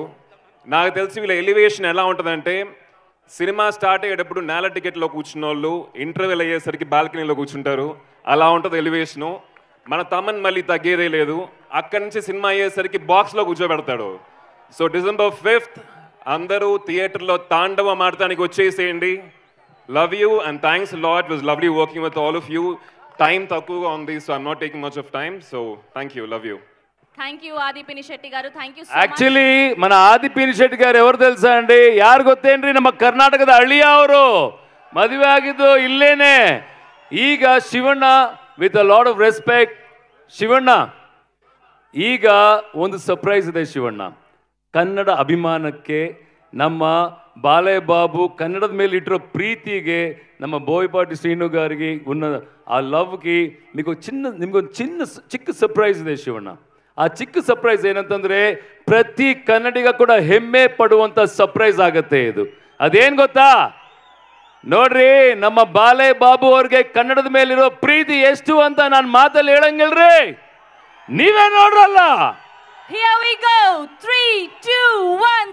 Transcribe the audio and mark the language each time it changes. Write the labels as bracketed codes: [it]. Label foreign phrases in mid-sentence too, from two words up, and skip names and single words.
[te] నాకు తెలిసి వీళ్ళ ఎలివేషన్ ఎలా ఉంటుందంటే, సినిమా స్టార్ట్ అయ్యేటప్పుడు నేల టికెట్లో కూర్చున్న వాళ్ళు ఇంటర్వెల్ అయ్యేసరికి బాల్కనీలో కూర్చుంటారు. అలా ఉంటుంది ఎలివేషను. మన తమ్మని మళ్ళీ తగ్గేదే లేదు. అక్కడి నుంచి సినిమా అయ్యేసరికి బాక్స్లో కూర్చోబెడతాడు. సో December 5th అందరూ థియేటర్లో తాండవం ఆడటానికి వచ్చేసేయండి. [en] love you and thanks lot. It was lovely working with all of you. టైం [te] తక్కువగా ఉంది, [en] so I'm not taking much of time. So thank you, love you. thank you ಆದಿ ಪಿನಿಶೆಟ್ಟಿ గారు. thank you. [te] ಆಕ್ಚುಲಿ మన ಆದಿ ಪಿನಿಶೆಟ್ಟಿ గారు ఎవరు తెలుసా అండి? [kn] ಯಾರು ಗೊತ್ತೇನ್ರಿ? ನಮ್ಮ ಕರ್ನಾಟಕದ ಹಳ್ಳಿಯ ಅವರು. ಮದುವೆ ಆಗಿದ್ದು ಇಲ್ಲೇನೆ. ಈಗ ಶಿವಣ್ಣ, [en] with a lot of respect, [kn] ಶಿವಣ್ಣ ಈಗ ಒಂದು ಸರ್ಪ್ರೈಸ್ ಇದೆ. ಶಿವಣ್ಣ ಕನ್ನಡ ಅಭಿಮಾನಕ್ಕೆ, ನಮ್ಮ ಬಾಲಯ್ಯ ಬಾಬು ಕನ್ನಡದ ಮೇಲೆ ಇಟ್ಟಿರೋ ಪ್ರೀತಿಗೆ, ನಮ್ಮ [te] బోయపాటి శ్రీను గారికి ఉన్న ఆ లవ్కి [kn] నిమಗೊಂದು ಚಿಕ್ಕ ಸರ್ಪ್ರೈಸ್ ಇದೆ ಶಿವಣ್ಣ. ಆ ಚಿಕ್ಕ ಸರ್ಪ್ರೈಸ್ ಏನಂತಂದ್ರೆ ಪ್ರತಿ ಕನ್ನಡಿಗ ಕೂಡ ಹೆಮ್ಮೆ ಪಡುವಂತ ಸರ್ಪ್ರೈಸ್ ಆಗುತ್ತೆ ಇದು. ಅದೇನು ಗೊತ್ತಾ? ನೋಡ್ರಿ, ನಮ್ಮ ಬಾಲಯ್ಯ ಬಾಬು ಅವ್ರಿಗೆ ಕನ್ನಡದ ಮೇಲಿರೋ ಪ್ರೀತಿ ಎಷ್ಟು ಅಂತ ನಾನು ಮಾತಲ್ಲಿ ಹೇಳಂಗಿಲ್ರಿ, ನೀವೇ ನೋಡ್ರಲ್ಲ. [en] Here we go. 3, 2, 1.